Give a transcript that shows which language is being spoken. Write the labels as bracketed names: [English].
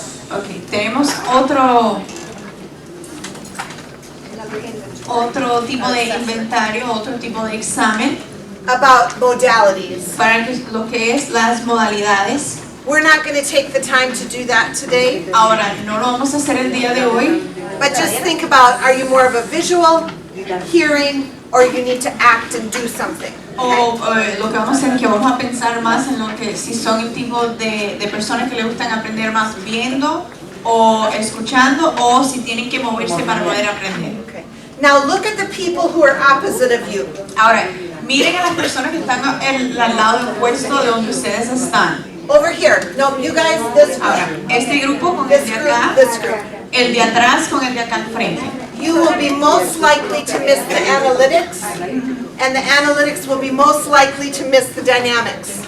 [Spanish] Ok, tenemos otro tipo de inventario, otro tipo de examen [English] About modalities. [Spanish] para lo que es las modalidades. [English] We're not going to take the time to do that today. [Spanish] Ahora, no lo vamos a hacer el día de hoy, [English] But just think about, are you more of a visual, hearing, or you need to act and do something? [Spanish] o lo que vamos a hacer es que vamos a pensar más en lo que si son el tipo de personas que le gustan aprender más viendo o escuchando, o si tienen que moverse para poder aprender. [English] Okay. Now look at the people who are opposite of you. [Spanish] Ahora, miren a las personas que están al lado opuesto de donde ustedes están. [English] Over here. No, you guys, this [Spanish] Ahora, [English] group. [Spanish] este grupo con el de acá, [English] This group. [Spanish] el de atrás con el de acá al frente. [English] You will be most likely to miss the analytics, and the analytics will be most likely to miss the dynamics.